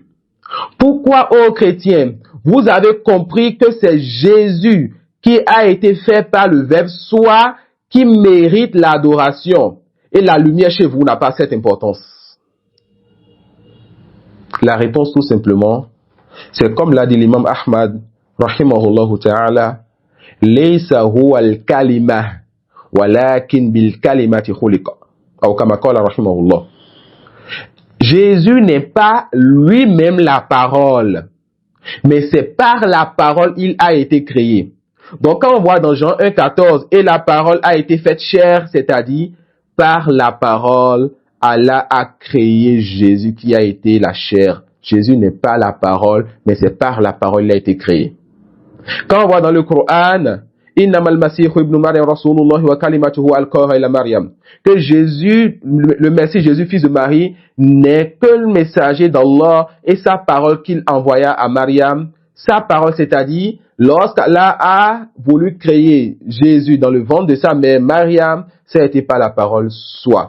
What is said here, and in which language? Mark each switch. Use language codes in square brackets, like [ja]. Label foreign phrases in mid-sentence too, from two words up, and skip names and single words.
[fr] Pourquoi, ô chrétiens, vous avez compris que c'est Jésus qui a été fait par le Verbe soit qui mérite l'adoration et la lumière chez vous n'a pas cette importance? La réponse tout simplement, C'est comme l'a dit l'imam Ahmad, [ar] رحمه الله تعالى, ليس هو الكلمة ولكن بالكلمة خلق. Ou كما قال رحمه الله. [fr] Jésus n'est pas lui-même la parole, mais c'est par la parole il a été créé. Donc quand on voit dans Jean 1,14, et la parole a été faite chair, c'est-à-dire par la parole, Allah a créé Jésus qui a été la chair. Jésus n'est pas la parole, mais c'est par la parole qu'il a été créé. Quand on voit dans le Coran, [ar] إنما المسيح ابن مريم رسول الله وكلمته ألقاها إلى مريم, [fr] que Jésus, le Messie Jésus, fils de Marie, n'est que le messager d'Allah et sa parole qu'il envoya à Maryam. Sa parole, c'est-à-dire, lorsqu'Allah a voulu créer Jésus dans le ventre de sa mère Maryam, ça n'était pas la parole soit.